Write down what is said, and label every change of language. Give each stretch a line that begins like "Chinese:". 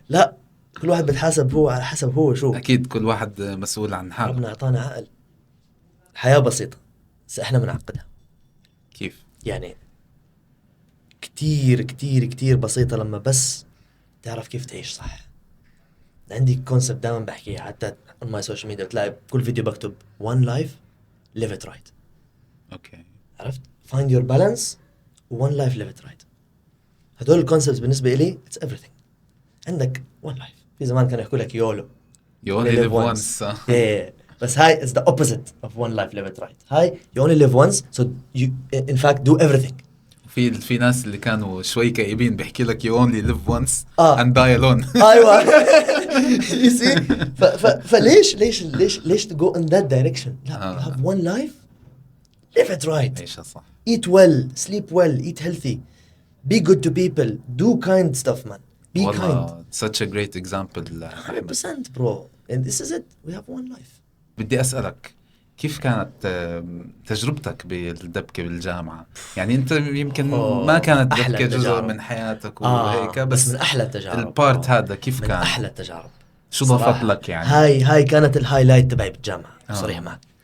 Arabic: لا، كل واحد بتحاسب هو على حسب هو شو. اكيد كل واحد مسؤول عن حاله. ربنا اعطانا عقل، الحياة بسيطة بس احنا بنعقدها. كيف يعني كتير كتير كتير بسيطة لما بس تعرف كيف تعيش صح. عندي كونسبت دائما بحكيه حتى
English: on my social media،
Arabic: بتلاقي كل فيديو بكتب
English: one life live it right.
Arabic: اوكي عرفت؟
English: find your balance one life live it right.
Arabic: هدول الكونسبتس بالنسبة إلي
English: it's everything.
Arabic: عندك
English: one life،
Arabic: في زمان كانوا يحكوا لك يولو
English: you only live once. yeah.
Arabic: بس هاي
English: is the opposite of one life live it right.
Arabic: هاي
English: you only live once so you in fact do everything.
Arabic: في ناس اللي كانوا شوي كئيبين بيحكي لك
English: you only live once and die alone.
Arabic: ايوه
English: you see.
Arabic: فليش
English: to go in that direction.
Arabic: لا
English: you have one life live it right.
Arabic: عيشها صح.
English: eat well, sleep well, eat healthy, be good to people, do kind stuff man, be kind. such a great example. 100% bro, and this is it, we have one life.
Arabic: بدي أسألك كيف كانت تجربتك بالدبكة بالجامعة؟ يعني أنت يمكن ما كانت دبكة جزء من حياتك وهيك، بس من أحلى التجارب. البارت هذا كيف من كان؟ أحلى التجارب. شو ضافت لك يعني؟ هاي كانت الهايلايت تبعي بالجامعة صريح معك.